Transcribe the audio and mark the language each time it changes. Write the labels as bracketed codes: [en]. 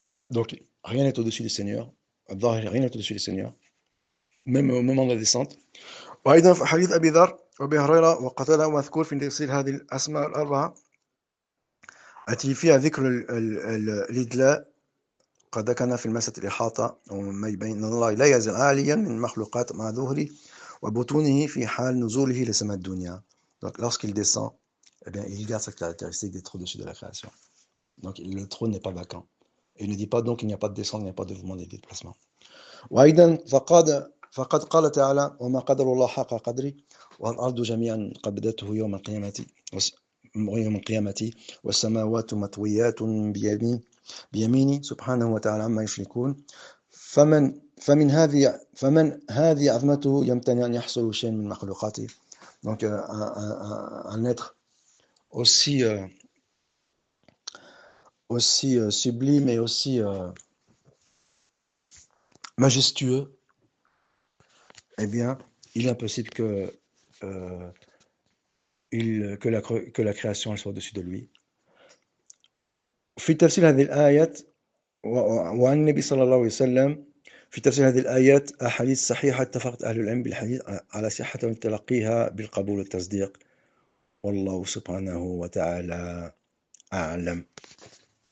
[fr] Donc rien n'est au-dessus du Seigneur. الظاهر rien n'est au-dessus du Seigneur. Même en la descente. [ar] وأيضا في حديث أبي ذر وأبي هريرة وقتادة مذكور في تفسير هذه الأسماء الأربعة التي فيها ذكر الإدلاء قد كان في المسألة الإحاطة وما يبين أن الله لا يزال عاليا من المخلوقات مع ظهره وبطونه في حال نزوله لسماء الدنيا. [fr] Donc lorsqu'il descend, eh bien, il garde cette caractéristique d'être au-dessus de la création. Donc le trône n'est pas vacant. Et il ne dit pas donc qu'il n'y a pas de descente, il n'y a pas de mouvement, de déplacement. [ar] وأيضا فقد قال تعالى وما قدر الله حق قدره والأرض جميعا قبضته يوم القيامة والسماوات مطويات بيمينه سبحانه وتعالى عما يشركون فمن هذه عظمته يمتنع أن يحصل شيء من مخلوقاته. [fr] Donc un être aussi sublime et aussi majestueux, eh bien, il est impossible que la création elle soit au-dessus de lui. [ar] في تفسير هذه الآيات وعن النبي صلى الله عليه وسلم في تفسير هذه الآيات أحاديث صحيحة اتفقت أهل العلم بالحديث على صحة تلقيها بالقبول والتصديق والله سبحانه وتعالى أعلم.